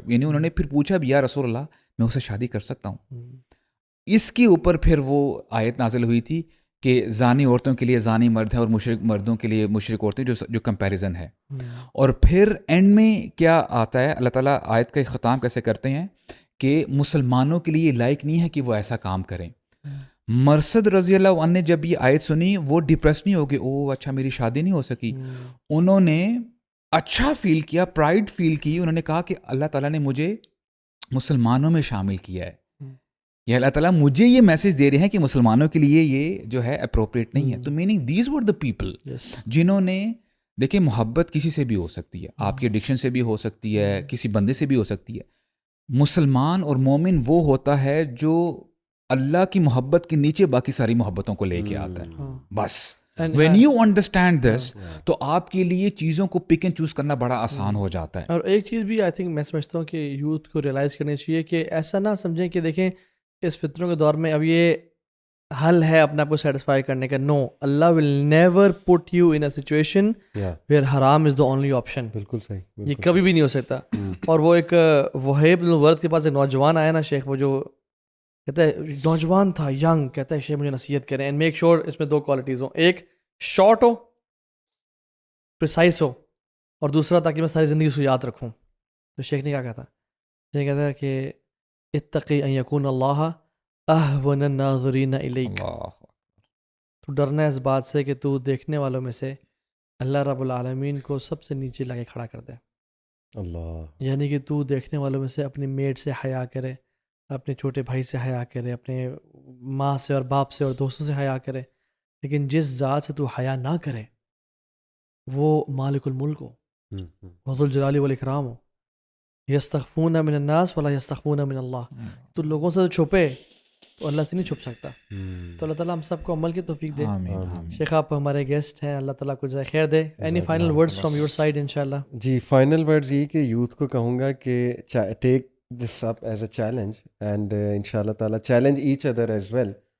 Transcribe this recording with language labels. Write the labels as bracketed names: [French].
[Urdu] یعنی انہوں نے پھر پوچھا بھی، یا رسول اللہ میں اسے شادی کر سکتا ہوں. اس کے اوپر پھر وہ آیت نازل ہوئی تھی کہ زانی عورتوں کے لیے زانی مرد ہے اور مشرک مردوں کے لیے مشرک عورتیں، جو کمپیریزن ہے. اور پھر اینڈ میں کیا آتا ہے، اللہ تعالیٰ آیت کا ختام کیسے کرتے ہیں کہ مسلمانوں کے لیے لائق نہیں ہے کہ وہ ایسا کام کریں. مرثد رضی اللہ عنہ نے جب یہ آیت سنی وہ ڈپریس نہیں ہو گئے، او اچھا میری شادی نہیں ہو سکی. انہوں نے اچھا فیل کیا، پرائڈ فیل کی. انہوں نے کہا کہ اللہ تعالیٰ نے مجھے مسلمانوں میں شامل کیا ہے، یہ اللہ تعالیٰ مجھے یہ میسج دے رہے ہیں کہ مسلمانوں کے لیے یہ جو ہے اپروپریٹ نہیں ہے. تو [English] meaning these were the people [Urdu] جنہوں نے، دیکھیں محبت کسی سے بھی ہو سکتی ہے، آپ کی ایڈکشن سے بھی ہو سکتی ہے، کسی بندے سے بھی ہو سکتی ہے. مسلمان اور مومن وہ ہوتا ہے جو اللہ کی محبت کے نیچے باقی ساری محبتوں کو لے کے آتا ہے. ہاں. بس [English] when you understand this [Urdu] تو آپ کے لیے چیزوں کو پک اینڈ چوز کرنا بڑا آسان ہو جاتا ہے. اور ایک چیز بھی آئی تھنک میں سمجھتا ہوں کہ یوتھ کو ریئلائز کرنی چاہیے کہ ایسا نہ سمجھیں کہ دیکھیں اس فطروں کے دور میں اب یہ حل ہے اپنے آپ کو سیٹسفائی کرنے کا. [English] No, Allah will never put you in a situation where حرام is the only option. [Urdu] بالکل صحیح, یہ کبھی بھی نہیں ہو سکتا. اور وہ ایک وہیب بن ورد کے پاس ایک نوجوان آیا نا شیخ, وہ جو کہتا ہے نوجوان تھا ینگ, کہتا ہے شیخ مجھے نصیحت کریں اینڈ میک شیور اس میں 2 کوالٹیز ہوں, ایک شارٹ ہو پریسائز ہو اور دوسرا تاکہ میں ساری زندگی اس کو یاد رکھوں. تو شیخ نے کیا کہا تھا, شیخ نے کہتا ہے کہ [Arabic] اتقی ان یکون اللہ اہون الناظرین الیک. [Urdu] تو ڈرنا ہے اس بات سے کہ تو دیکھنے والوں میں سے اللہ رب العالمین کو سب سے نیچے لا کے کھڑا کر دے. اللہ, یعنی کہ تو دیکھنے والوں میں سے اپنی میٹ سے حیا کرے, اپنے چھوٹے بھائی سے حیا کرے, اپنے ماں سے اور باپ سے اور دوستوں سے حیا کرے, لیکن جس ذات سے تو حیا نہ کرے وہ مالک الملک ہو, وہ ذو الجلال والاکرام ہو. [Arabic] یستخفون من الناس ولا یستخفون من اللہ. [Urdu] تو لوگوں سے چھپے تو اللہ سے نہیں چھپ سکتا. تو اللہ تعالیٰ ہم سب کو عمل کی توفیق دے. شیخ آپ ہمارے گیسٹ ہیں, اللہ تعالیٰ کو جزائے خیر دے. [English] Any final words from your side انشاءاللہ؟ [Urdu] جی, فائنل ورڈز یہ کہ یوتھ کو کہوں گا کہ [English] Take this up as a challenge and ان شاء اللہ تعالیٰ challenge each other as well.